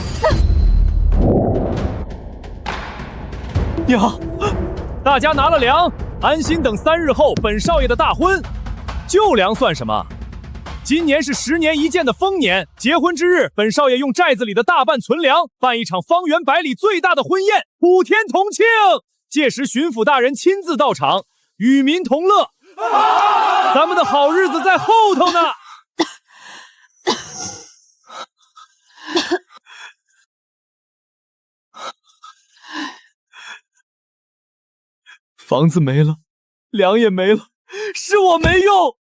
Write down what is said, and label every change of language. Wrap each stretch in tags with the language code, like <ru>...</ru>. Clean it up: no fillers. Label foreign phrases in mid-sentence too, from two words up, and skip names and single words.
<zh>娘，大家拿了糧，安心等3日後本少爺的大婚。救糧算什麼？今年是10年一見的豐年，結婚之日，本少爺用寨子裡的大半存糧，辦一場方圓100里最大的婚宴，5天同慶。屆時巡撫大人親自到場，與民同樂。咱們的好日子在後頭呢。房子沒了，糧也沒了，是我沒用。</zh>